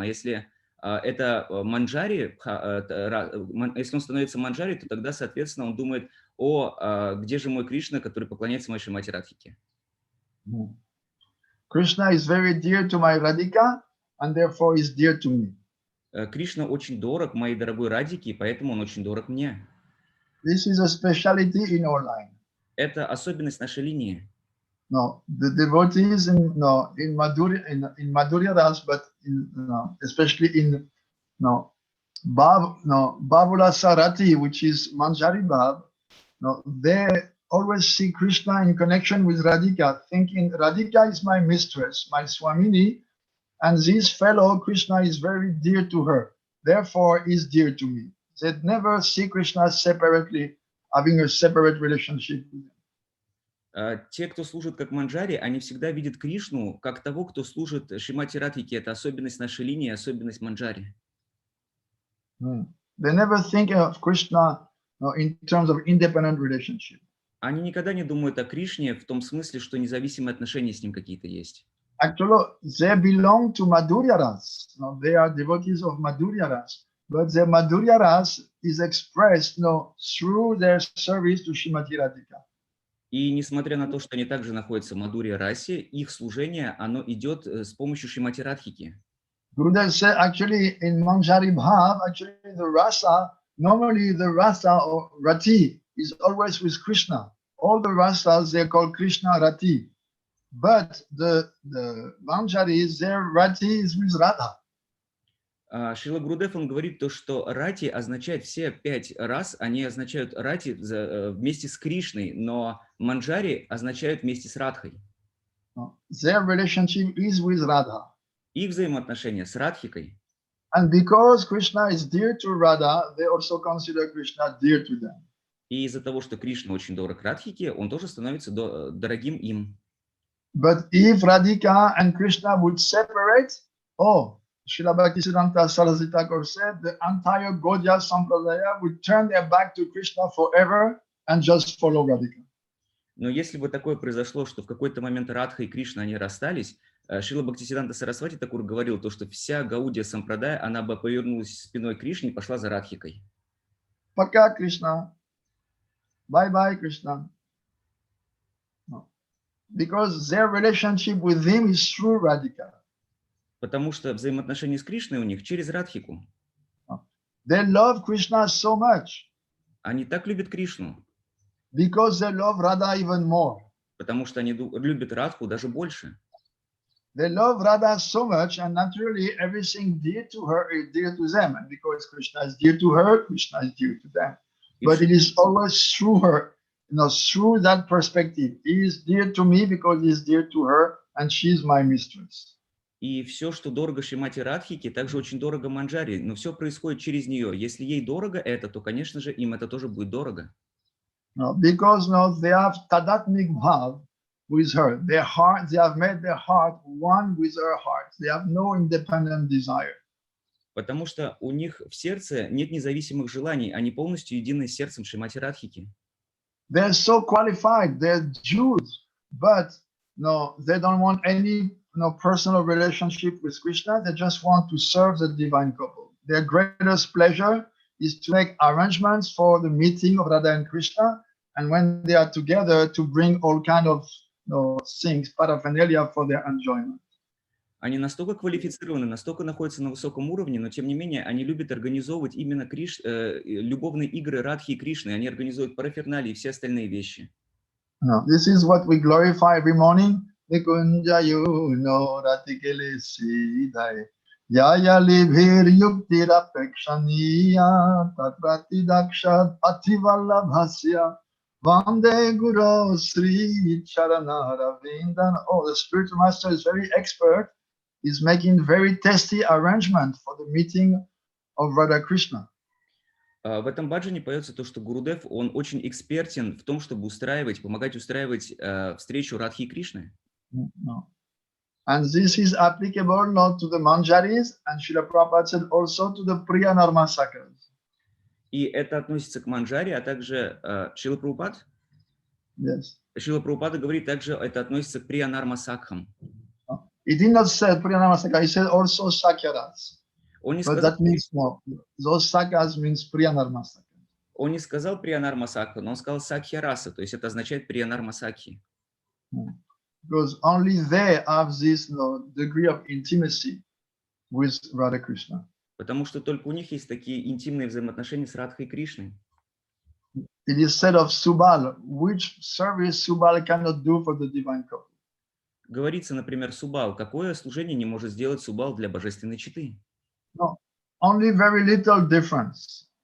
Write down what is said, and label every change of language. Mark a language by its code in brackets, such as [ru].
[ru] А если это манджари, если он становится манджари, то тогда, соответственно, он думает, где же мой Кришна, который поклоняется моей Шримати Радхике. [en] Krishna is very dear to my Radhika, and therefore is dear to me. [ru] Кришна очень дорог моей дорогой Радике, и поэтому он очень дорог мне. [en] This is a speciality in Onlайн. [ru] Это особенность нашей линии. [en] No, the devotees in Madhurya Ras, but especially in Bhavula Sarati, which is Manjari Bhav, they always see Krishna in connection with Radhika, thinking Radhika is my mistress, my Swamini, and this fellow Krishna is very dear to her, therefore is dear to me. They never see Krishna separately, having a separate relationship with him. [ru] Те, кто служит как манджари, они всегда видят Кришну как того, кто служит Шримати Радхике. Это особенность нашей линии, особенность манджари. [en] They never think of Krishna in terms of independent relationship. [ru] Они никогда не думают о Кришне в том смысле, что независимые отношения с ним какие-то есть. [en] Actually, they belong to Madhurya Ras. They are devotees of Madhurya Ras, but their Madhurya Ras is expressed through their service to Srimati Radhika. [ru] И несмотря на то, что они также находятся в Мадхурья Расе, их служение, оно идет с помощью Шримати Радхики. [en] Gurudev said actually in Manjari Bhav, actually the rasa, normally the rasa or rati is always with Krishna. All the rasas, they're called Krishna Rati. But the Manjaris, their rati is with Radha. [ru] Шрила Гурудев, он говорит то, что рати означает все 5 рас, они означают рати вместе с Кришной, но манджари означают вместе с Радхой. [en] Their relationship is with Radha. [ru] Их взаимоотношения с Радхикой. [en] And because Krishna is dear to Radha, they also consider Krishna dear to them. [ru] И из-за того, что Кришна очень дорог Радхике, он тоже становится дорогим им. [en] But if Radhika and Krishna would separate, Srila Bhaktisiddhanta Saraswati Thakur said the entire Gaudiya Sampradaya would turn their back to Krishna forever and just follow Radhika. [ru] Но если бы такое произошло, что в какой-то момент Радха и Кришна, они расстались, Шрила Бхактисиддханта Сарасвати Тхакур говорил, то, что вся Гаудия Сампрадая, она бы повернулась спиной к Кришне и пошла за Радхикой. Пока, Кришна. [en] Bye-bye, Krishna. No. Because their relationship with him is through Radhika. [ru] Потому что взаимоотношения с Кришной у них через Радхику. [en] They love Krishna so much. [ru] Они так любят Кришну. [en] Because they love Radha even more. [ru] Потому что они любят Радху даже больше. [en] They love Radha so much, and naturally everything dear to her is dear to them. And because Krishna is dear to her, Krishna is dear to them. But it is always through her, through that perspective. He is dear to me because he is dear to her, and she is my mistress. [ru] И все, что дорого Шримати Радхике, также очень дорого Манджари, но все происходит через нее. Если ей дорого это, то, конечно же, им это тоже будет дорого. [en] Because they have tadatmik bhav with her. Their heart, they have made their heart one with her heart. They have no independent desire. [ru] Потому что у них в сердце нет независимых желаний, они полностью едины с сердцем Шримати Радхики. [en] They're so qualified. They're Jews, but they don't want any personal relationship with Krishna. They just want to serve the divine couple. Their greatest pleasure is to make arrangements for the meeting of Radha and Krishna, and when they are together, to bring all kind of things, paraphernalia for their enjoyment. [ru] Они настолько квалифицированы, настолько находятся на высоком уровне, но тем не менее они любят организовывать именно любовные игры Радхи и Кришны. Они организуют параферналии и все остальные вещи. [en] This is what we glorify every morning. [sa] Nikunjayu ratikele sidai yaya libhir yuktira pekshaniya tatrati dakshat ativallabhasya vande guru sri charana ravindan. [en] The spiritual master is very expert. He's making very tasty arrangement for the meeting of Radha Krishna. [ru] В этом баджане поется то, что Гурудев, он очень экспертен в том, чтобы помогать устраивать встречу Радхи и Кришны. [en] And this is applicable not to the Manjaris, and Srila Prabhupada said also to the Priya Narmasakas. [ru] И это относится к Манджаре, а также Шрила Прабхупад? [en] Yes. [ru] Шрила Прабхупада говорит, также это относится к Прия Нармасакхам. [en] He did not say Priya Narmasaka, he said also Sakyaras. But that means no. Those Sakas means Priya Narmasaka. [ru] Он не сказал Прия Нармасакха, но он сказал Сакхьяраса, то есть это означает Прия Нармасакхи. [en] Because only they have this degree of intimacy. with Radha Krishna. [ru] Потому что только у них есть такие интимные взаимоотношения с Радхой Кришной. [en] It is said of Subal, which service Subal cannot do for the divine couple. [ru] Говорится, например, Субал. Какое служение не может сделать Субал для божественной четы? [en] No, only very little difference.